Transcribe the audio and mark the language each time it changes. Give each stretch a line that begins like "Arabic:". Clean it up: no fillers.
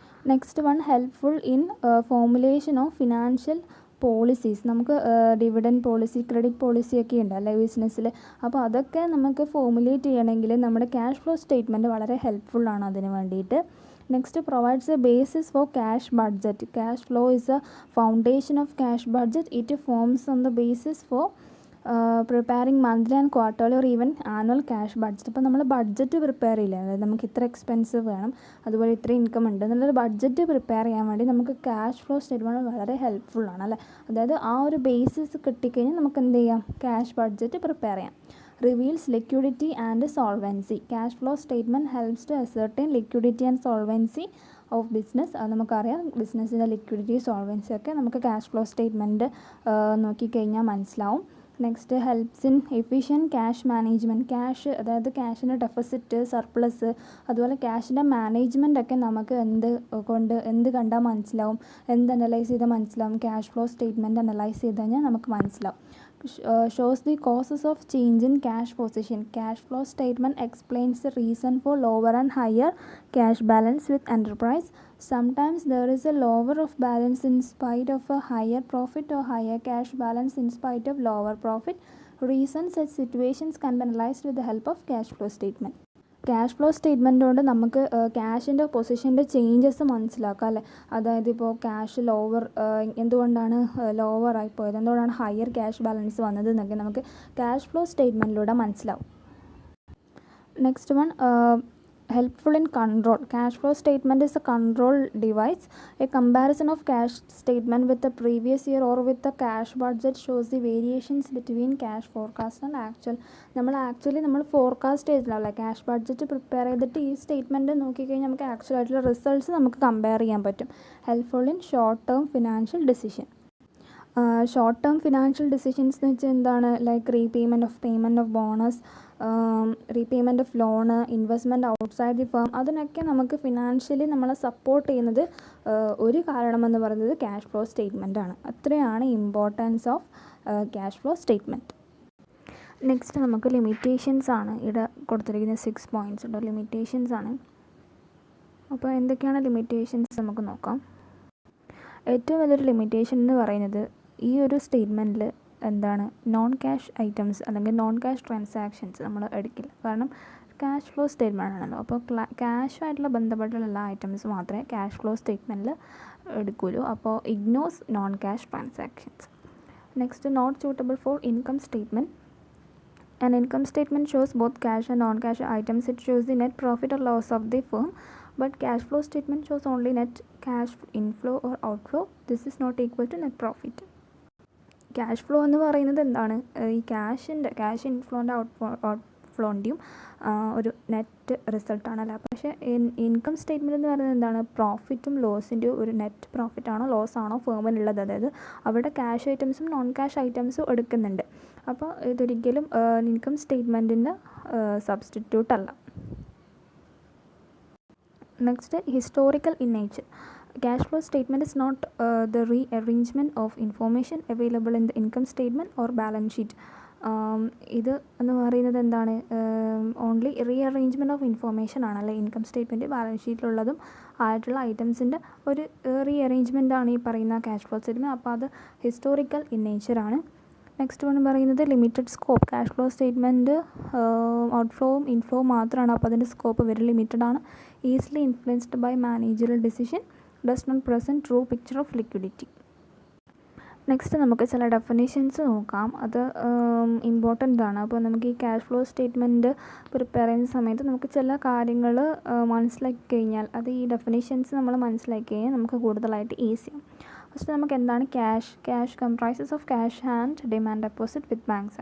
English: Next one helpful in formulation of financial policies.
Malayalam: നമുക്ക് dividend policy, credit policy ഒക്കെ ഉണ്ട് അല്ലേ ബിസിനസ്സിൽ. അപ്പോൾ അതൊക്കെ നമുക്ക് ഫോർമുലേറ്റ് ചെയ്യണമെങ്കിൽ നമ്മുടെ ക്യാഷ് ഫ്ലോ സ്റ്റേറ്റ്മെൻറ്റ് വളരെ ഹെൽപ്ഫുള്ളാണ് അതിന് വേണ്ടിയിട്ട്.
English: Next, provides a basis for cash budget. Cash flow is a foundation of cash budget. It forms on the basis for preparing monthly and quarterly or even annual cash budget.
Malayalam: അപ്പോൾ നമ്മൾ budget prepare ചെയ്യില്ല, അതായത് നമുക്ക് ഇത്ര expense വേണം, അതുപോലെ ഇത്ര income ഉണ്ട് എന്നുള്ളൊരു ബഡ്ജറ്റ് പ്രിപ്പയർ ചെയ്യാൻ വേണ്ടി നമുക്ക് ക്യാഷ് ഫ്ലോ സ്റ്റേറ്റ്മെൻറ്റ് വളരെ ഹെൽപ്ഫുള്ളാണ് അല്ലേ. അതായത് ആ ഒരു ബേസിസ് കിട്ടിക്കഴിഞ്ഞാൽ നമുക്ക് എന്ത് ചെയ്യാം? ക്യാഷ് ബഡ്ജറ്റ് പ്രിപ്പയർ ചെയ്യാം.
English: Reveals liquidity and solvency. Cash flow statement helps to ascertain liquidity and solvency of business.
Malayalam: അത് നമുക്കറിയാം, ബിസിനസ്സിൻ്റെ ലിക്വിഡിറ്റി സോൾവൻസി ഒക്കെ നമുക്ക് ക്യാഷ് ഫ്ലോ സ്റ്റേറ്റ്മെൻറ്റ് നോക്കിക്കഴിഞ്ഞാൽ മനസ്സിലാവും.
English: Next helps in efficient cash management.
Malayalam: Cash, അതായത് ക്യാഷിൻ്റെ ഡെഫിസിറ്റ്, സർപ്ലസ്, അതുപോലെ ക്യാഷിൻ്റെ മാനേജ്മെൻ്റ് ഒക്കെ നമുക്ക് എന്ത് കണ്ടാൽ മനസ്സിലാവും, എന്ത് അനലൈസ് ചെയ്താൽ മനസ്സിലാവും? ക്യാഷ് ഫ്ലോ സ്റ്റേറ്റ്മെൻറ്റ് അനലൈസ് ചെയ്ത് കഴിഞ്ഞാൽ നമുക്ക് മനസ്സിലാവും.
English: Shows the causes of change in cash position. Cash flow statement explains the reason for lower and higher cash balance with enterprise. Sometimes there is a lower of balance in spite of a higher profit or higher cash balance in spite of lower profit. Reasons such situations can be analyzed with the help of cash flow statement.
Malayalam: Cash flow statement കൊണ്ട് നമുക്ക് ക്യാഷിൻ്റെ പൊസിഷൻ്റെ changes മനസ്സിലാക്കാം അല്ലേ. അതായത് ഇപ്പോൾ cash എന്തുകൊണ്ടാണ് lower ആയിപ്പോയത്, എന്തുകൊണ്ടാണ് higher cash balance വന്നത് എന്നൊക്കെ നമുക്ക് ക്യാഷ് ഫ്ലോ സ്റ്റേറ്റ്മെൻറ്റിലൂടെ മനസ്സിലാവും.
English: Next one helpful in control. Cash flow statement is a control device. A comparison of cash statement with the previous year or with the cash budget shows the variations between cash forecast and actual.
Malayalam: നമ്മൾ forecast ചെയ്തില്ല, cash budget prepare ചെയ്തിട്ട് ഈ statement നോക്കിക്കഴിഞ്ഞാൽ നമുക്ക് actual ആയിട്ടുള്ള results നമുക്ക് compare ചെയ്യാൻ പറ്റും.
English: Helpful in short term financial decision.
Malayalam: Short term financial decisions എന്ന് വെച്ചാൽ എന്താണ്?
English: Like payment of bonus, repayment of loan, investment outside the firm.
Malayalam: അതിനൊക്കെ നമുക്ക് ഫിനാൻഷ്യലി നമ്മളെ സപ്പോർട്ട് ചെയ്യുന്നത് ഒരു കാരണമെന്ന് പറയുന്നത് ക്യാഷ് ഫ്ലോ സ്റ്റേറ്റ്മെൻ്റ് ആണ്. അത്രയാണ്
English: Importance of cash flow statement.
Malayalam: Next നമുക്ക് ലിമിറ്റേഷൻസ് ആണ്. ഇവിടെ കൊടുത്തിരിക്കുന്ന 6 പോയിൻറ്റ്സ് ഉണ്ട്, ലിമിറ്റേഷൻസ് ആണ്. അപ്പോൾ എന്തൊക്കെയാണ് ലിമിറ്റേഷൻസ് നമുക്ക് നോക്കാം. ഏറ്റവും വലിയൊരു ലിമിറ്റേഷൻ എന്ന് പറയുന്നത് ഈ ഒരു സ്റ്റേറ്റ്മെൻറ്റിൽ എന്താണ്, നോൺ ക്യാഷ് ഐറ്റംസ് അല്ലെങ്കിൽ നോൺ ക്യാഷ് ട്രാൻസാക്ഷൻസ് നമ്മൾ എടുക്കില്ല. കാരണം ക്യാഷ് ഫ്ലോ സ്റ്റേറ്റ്മെൻ്റ് ആണല്ലോ. അപ്പോൾ ക്യാഷുമായിട്ടുള്ള ബന്ധപ്പെട്ടുള്ള എല്ലാ ഐറ്റംസ് മാത്രമേ ക്യാഷ് ഫ്ലോ സ്റ്റേറ്റ്മെൻറ്റിൽ എടുക്കുമല്ലോ.
English: അപ്പോൾ ignores non cash transactions. Next, not suitable for income statement. An income statement shows both cash and non-cash items. It shows the net profit or loss of the firm, but cash flow statement shows only net cash inflow or outflow. This is not equal to net profit.
Malayalam: Cash flow എന്ന് പറയുന്നത് എന്താണ്? ഈ cash ഇൻഫ്ലോൻ്റെ ഔട്ട്ഫ്ലോൻ്റെയും ഒരു net റിസൾട്ടാണല്ലോ. പക്ഷേ income statement എന്ന് പറയുന്നത് എന്താണ്? പ്രോഫിറ്റും ലോസിൻ്റെയും ഒരു നെറ്റ് പ്രോഫിറ്റാണോ ലോസ് ആണോ ഫേമിനുള്ളത്. അതായത് അവിടെ ക്യാഷ് ഐറ്റംസും നോൺ ക്യാഷ് ഐറ്റംസും എടുക്കുന്നുണ്ട്. അപ്പോൾ ഇതൊരിക്കലും ഇൻകം സ്റ്റേറ്റ്മെൻറ്റിൻ്റെ സബ്സ്റ്റിറ്റ്യൂട്ട് അല്ല.
English: Next, historical in nature. Cash flow statement is not the rearrangement of information available in the income statement or balance sheet.
Malayalam: ഇത് എന്ന് പറയുന്നത് എന്താണ്?
English: only rearrangement of information
Malayalam: ആണല്ലേ ഇൻകം സ്റ്റേറ്റ്മെൻറ്റ് ബാലൻസ് ഷീറ്റിലുള്ളതും ആയിട്ടുള്ള ഐറ്റംസിൻ്റെ ഒരു റീഅറേഞ്ച്മെൻറ്റാണ് ഈ പറയുന്ന ക്യാഷ് ഫ്ലോ സ്റ്റേറ്റ്മെൻറ്റ്. അപ്പോൾ അത് ഹിസ്റ്റോറിക്കൽ ഇൻ നേച്ചറാണ്. നെക്സ്റ്റ് വൺ പറയുന്നത് limited scope. Cash flow statement ഔട്ട്ഫ്ലോവും ഇൻഫ്ലോവും മാത്രമാണ്. അപ്പോൾ അതിൻ്റെ സ്കോപ്പ് വെരി ലിമിറ്റഡ് ആണ്.
English: Easily influenced by managerial decision, does not present true picture of liquidity.
Malayalam: Next നമുക്ക് ചില ഡെഫിനേഷൻസ് നോക്കാം. അത് ഇമ്പോർട്ടൻ്റ് ആണ്. അപ്പോൾ നമുക്ക് ഈ ക്യാഷ് ഫ്ലോ സ്റ്റേറ്റ്മെൻറ്റ് പ്രിപ്പയർ ചെയ്യുന്ന സമയത്ത് നമുക്ക് ചില കാര്യങ്ങൾ മനസ്സിലാക്കി കഴിഞ്ഞാൽ, അത് ഈ ഡെഫിനേഷൻസ് നമ്മൾ മനസ്സിലാക്കി കഴിഞ്ഞാൽ നമുക്ക് കൂടുതലായിട്ട് ഈസിയാണ്.
English: first
Malayalam: നമുക്ക് എന്താണ്
English: Cash? Cash comprises of cash and demand deposit with banks.